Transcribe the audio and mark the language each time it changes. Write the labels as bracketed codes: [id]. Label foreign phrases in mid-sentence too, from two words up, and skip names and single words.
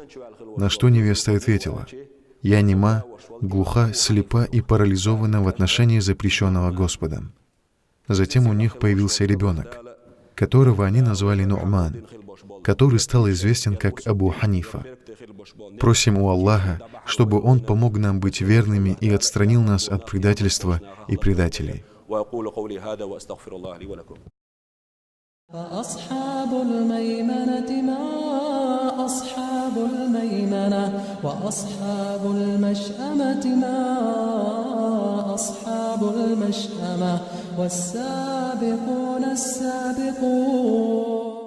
[ru] На что невеста ответила, «Я нема, глуха, слепа и парализована в отношении запрещенного Господом». Затем у них появился ребенок, которого они назвали Ну'ман, который стал известен как Абу Ханифа. Просим у Аллаха, чтобы Он помог нам быть верными и отстранил нас от предательства и предателей. [ar] فأصحاب الميمنة ما أصحاب الميمنة وأصحاب المشأمة ما أصحاب المشأمة والسابقون السابقون